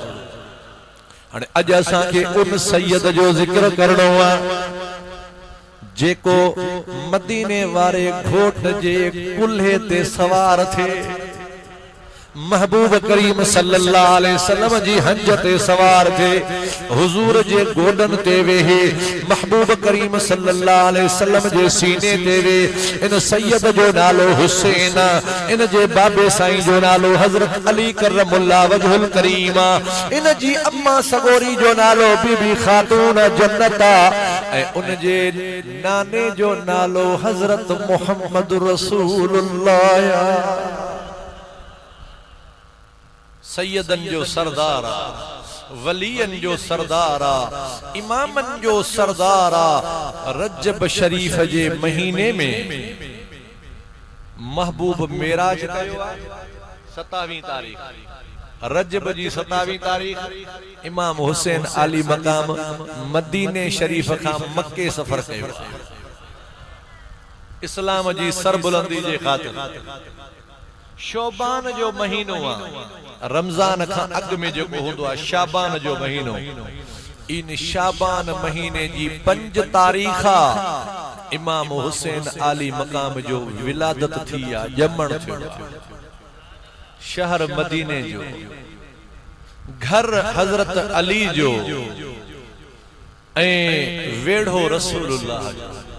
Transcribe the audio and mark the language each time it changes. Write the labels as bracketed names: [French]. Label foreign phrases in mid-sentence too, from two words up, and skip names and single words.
[Sindhi] हाणे अज असां के उन सैयद जो जिक्र करणो आहे जेको मदीने वारे घोट जे कुल्हे ते सवार थे, महबूब करीम [Arabic] صلى الله عليه وسلم [Sindhi] जी हंज ते सवार थे, हुजूर जे गोडन ते वेहे, महबूब करीम [Arabic] صلى الله عليه وسلم [Sindhi] जे सीने ते वे। इन सैयद जो नालो हुसैन, इन जे बाबे साईं जो नालो हजरत अली [Arabic] كرم الله وجهه الكريم, [Sindhi] इन जी अम्मा सगोरी जो नालो बीबी खातून जन्नता, ऐं उन जे नाने जो नालो हजरत मोहम्मद रसूलुल्लाह। सैयदन जो सरदार आ, वलियन जो सरदार आ, इमामन जो सरदार आ। रजब शरीफ जे महीने में महबूब मेराज कयो आ 27 तारीख। रजब जी 27 तारीख इमाम हुसैन आली मकाम मदीने शरीफ खां मक्के सफर कयो इस्लाम जी सरबुलंदी जे खातिर। शोबान जो महीनो आ, रमजान का अग में जो होंदो आ शाबान जो महीनो। इन शाबान महीने जी 5 तारीख इमाम हुसैन आली मकाम जो विलादत थी आ, जमण थियो। शहर मदीने जो, घर हजरत अली जो, ऐं वेढ़ो रसूलुल्लाह जो।